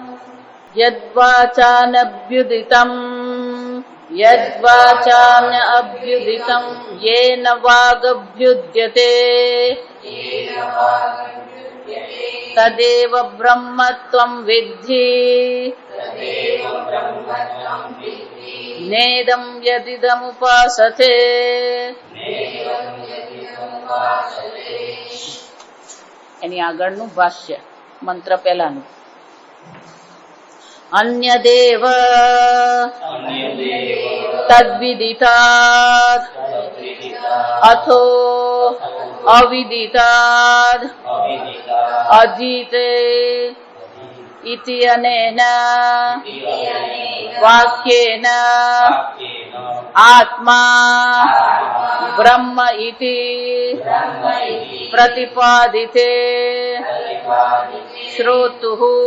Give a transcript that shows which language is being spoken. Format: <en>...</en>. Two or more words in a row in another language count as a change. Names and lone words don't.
<sa>यद्वाचान्यभ्युदितं येन वागभ्युद्यते तदेव ब्रह्मत्वं विद्धि नेदं यदिदमुपासते।</sa> <gu>એની આગળનું ભાષ્ય મંત્ર પહેલાનું</gu> <sa>अन्यदेव तद्विदितात् अथो अविदितात् अजीते इति अनेन वाक्येन आत्मा ब्रह्म इति प्रतिपादिते श्रोतुः</sa>